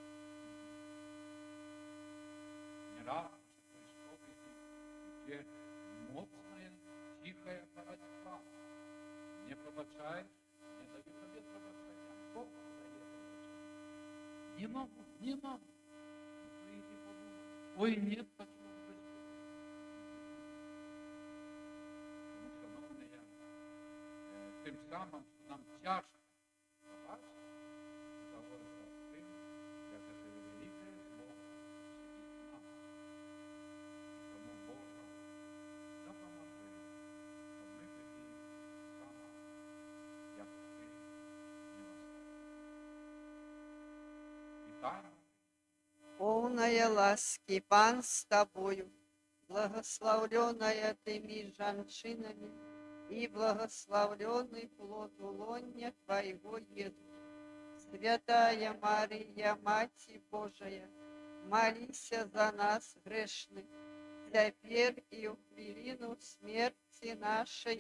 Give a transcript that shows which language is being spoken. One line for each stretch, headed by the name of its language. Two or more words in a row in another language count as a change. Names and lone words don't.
Russian: Не раз в истории, где мощная, тихая борьба. Не пробачаешь, не даю тебе пробачения. Бог дает пробачение. Не могу. Ну, иди подумай. Ой, нет такого Господа.
Ukrainian: Тому, шановні, тим самим, що нам тяжко побачити, говориться з тим, як це велике зло сидить в нас. Тому Боже, допоможи, щоб ми були саме, як ти милостивий. Вітаємо.
Russian: Полная ласки, Пан с тобою, благословленная ты меж женщинами, и благословленный плод лоня Твоего, Иисус. Святая Мария, Мать Божия, молись за нас грешных, теперь и в хвилину смерти нашей.